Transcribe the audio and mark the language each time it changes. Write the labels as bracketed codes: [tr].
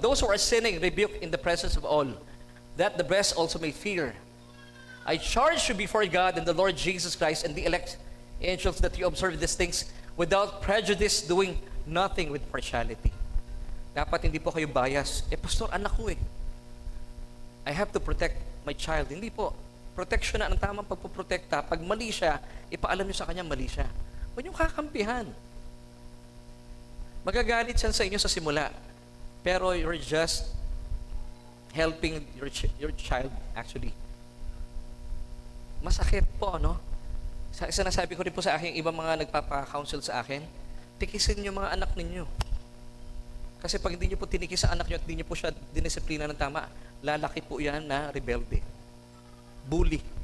[en] Those who are sinning rebuke in the presence of all, that the rest also may fear. I charge you before God and the Lord Jesus Christ and the elect angels that you observe these things without prejudice, doing nothing with partiality. [tl] Dapat hindi po kayo bias. Pastor, anak ko eh. [en] I have to protect my child. [tl] Hindi po. Protection na ang tamang pagpuprotekta. Pag mali siya, ipaalam niyo sa kanya mali siya. Huwag niyong kakampihan. Magagalit siya sa inyo sa simula. [en] Pero you're just helping your child actually. [tl] Masakit po, no? Sinasabi ko rin po sa aking ibang mga nagpapa-counsel sa akin, tikisin niyo mga anak ninyo. Kasi pag hindi niyo po tinikis sa anak niyo at hindi niyo po siya dinisiplina ng tama, lalaki po yan na rebelde. Bully.